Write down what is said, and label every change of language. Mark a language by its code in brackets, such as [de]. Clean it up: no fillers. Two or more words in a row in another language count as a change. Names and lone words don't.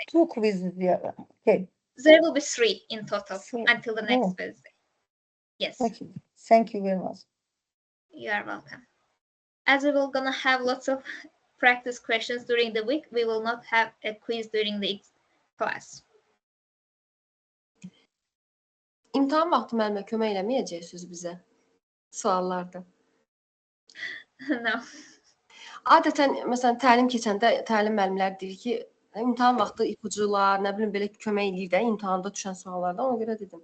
[en] 2 quizzes, yeah. Okay. There will be 3 in total until the next Oh. Wednesday. Yes. Okay. Thank you very much. You are welcome. As we will gonna have lots of practice questions during the week, we will not have a quiz during the class. [az] İmtahan vaxtı müəllimə kömək eləməyəcəksiniz bizə suallarda. [en] No. [az] Adətən məsələn təlim keçəndə təlim müəllimləri deyir ki, imtahan vaxtı ipucular, nə bilim belə kömək eləyir də imtahanda düşən suallarda, ona görə dedim.